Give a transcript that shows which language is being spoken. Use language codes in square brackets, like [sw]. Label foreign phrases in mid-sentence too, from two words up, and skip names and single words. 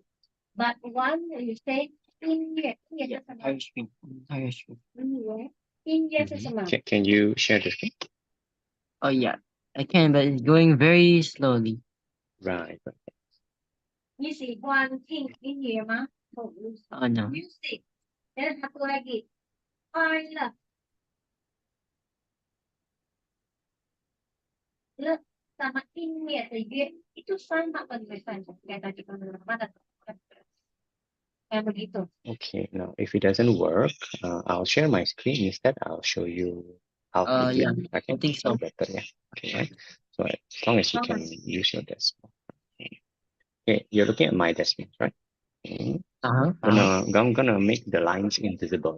[en] But one you say [zh] 音乐，音乐是什么？ [en] Entire screen. Entire screen. [zh] 音乐是什么？ [en] Can you share the screen? Oh yeah. I can, but it's going very slowly. Right. [zh] 你喜欢听音乐吗？ [en] No. Music. [id] Dan satu lagi. 快乐。Le sama [zh] 音乐的乐 [id] itu sama penulisannya. Kayak tadi mana? Kayak begitu. [en] Okay, now if it doesn't work, I'll share my screen. Instead, I'll show you how to do Yeah, it. I think so. better, yeah. Okay, right? So as long as you can use your desktop. Okay, you're looking at my desktop, right? Okay. I'm gonna make the lines invisible.